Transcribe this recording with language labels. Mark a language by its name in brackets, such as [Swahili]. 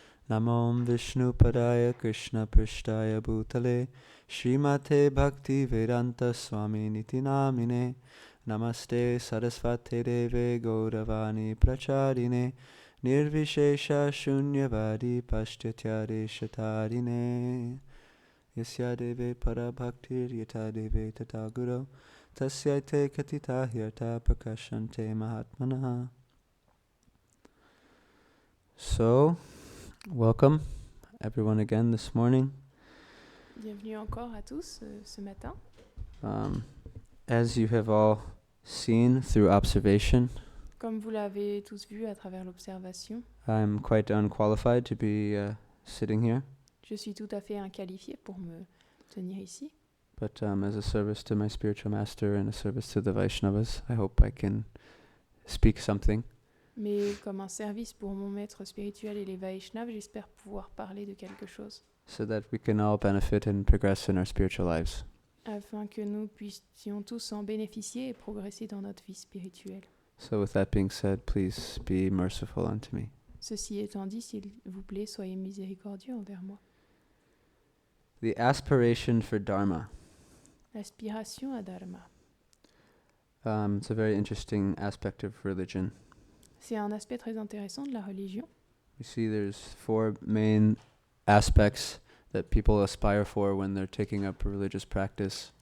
[Sanskrit] Namom Vishnu Padaya Krishna Prishtaya Bhutale Srimate Bhakti Vedanta Swami Niti Namine Namaste Sarasvate Deve Gauravani Pracharine Nirvishesha Shunyavadi Pashtyatya Shatarine Yasya Deve Parabhaktir Yata Deve Tata Guru Tasyate Katita Hyata Prakashante Mahatmanaha. [English] So, welcome everyone again this morning. [French] Bienvenue encore à tous ce matin. [English] As you have all seen through observation, [French] Comme vous l'avez tous vu à travers l'observation, [English] I'm quite unqualified to be sitting here, [French] je suis tout à fait inqualifié pour me tenir ici. [English] but as a service to my spiritual master and a service to the Vaishnavas, I hope I can speak something. [French] Mais comme un service pour mon maître spirituel et les Vaishnavas, j'espère pouvoir parler de quelque chose, [English] So that we can all benefit and progress in our spiritual lives. [French] afin que nous puissions tous en bénéficier et progresser dans notre vie spirituelle. [English] So with that being said, please be merciful unto me. [French] Ceci étant dit, s'il vous plaît, soyez miséricordieux envers moi. [English] The aspiration for Dharma. [French] L'aspiration à Dharma. [English] It's a very interesting aspect of religion. [French] C'est un aspect très intéressant de la religion. [English] You see there's 4 main aspects that people aspire for when they're taking up a religious practice.